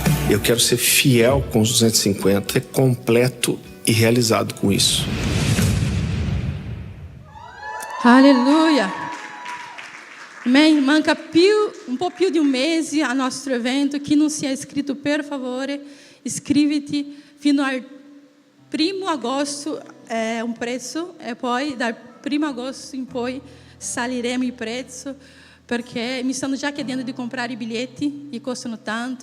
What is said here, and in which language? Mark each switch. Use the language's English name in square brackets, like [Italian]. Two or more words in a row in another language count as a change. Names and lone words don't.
[Portuguese] Eu quero ser fiel com os 250, ser completo e realizado com isso. Alleluia. Amém. [Italian] Manca um po' più di un mese al nostro evento. Chi non si è iscritto, per favore, iscriviti. Fino al 1 agosto è un prezzo e poi dal 1 agosto in poi saliremo il prezzo, perché mi stanno già chiedendo di comprare i biglietti e costano tanto.